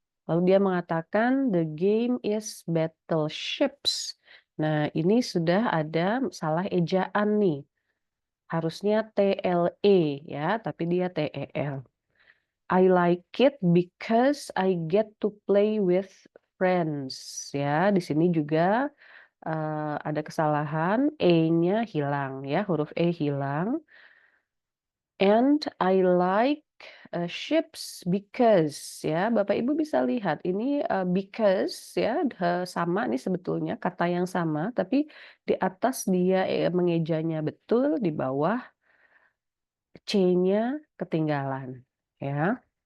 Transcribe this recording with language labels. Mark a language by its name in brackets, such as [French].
[Indonesian] Lalu dia mengatakan, [English] "The game is Battleships." [Indonesian] Nah, ini sudah ada salah ejaan nih, harusnya TLE ya, tapi dia TEL. [English] I like it because I get to play with friends [Indonesian] ya. Di sini juga, ada kesalahan, E-nya hilang ya, huruf E hilang. [English] And I like, ships because [Indonesian] ya, Bapak Ibu bisa lihat ini, because ya, sama nih sebetulnya kata yang sama, tapi di atas dia, mengejanya betul, di bawah C-nya ketinggalan ya.